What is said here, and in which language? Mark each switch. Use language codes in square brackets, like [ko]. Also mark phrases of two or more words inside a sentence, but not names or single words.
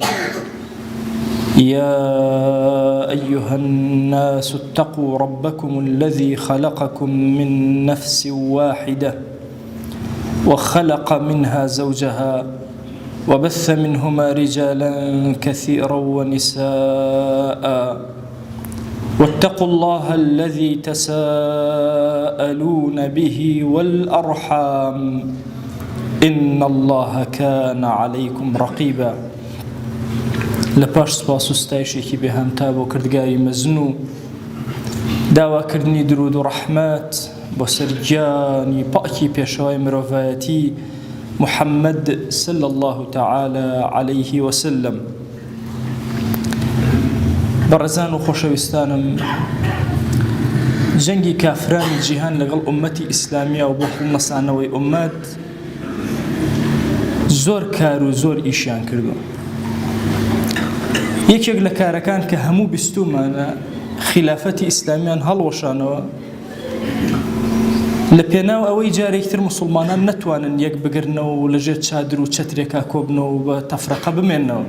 [ar] يا أيها الناس اتقوا ربكم الذي خلقكم من نفس واحدة وخلق منها زوجها وبث منهما رجالا كثيرا ونساء، واتقوا الله الذي تساءلون به والأرحام إن الله كان عليكم رقيبا. [ckb] لپاش سپاس و ستایشێکی بێهەمتا بۆ کردگاری مەزن و داواکردنی درود و ڕەحمەت بۆ سەرگیانی پاکی پێشەوای مرۆڤایەتی محەممەد [ar] صلی الله تعالى عليه وسلم. [ckb] بەڕێزان و خۆشەویستانم، جەنگی کافرانی جیهان لەگەڵ ئومەتی ئیسلامیە و بۆ هەڵمەسانەوەی ئومەت زۆر کار و زۆر ئیشیان کردو. یەکێک لە کارەکان کە هەموو بیستومانە خلافەتی ئیسلامیان هەڵوەشانەوە لە پێناو ئەوەی جارێکتر موسڵمانان نەتوانن یەک بگرنەوە و لەژێر چادر و چەترێکا کۆبنەوە و بە تەفرەقە بمێننەوە.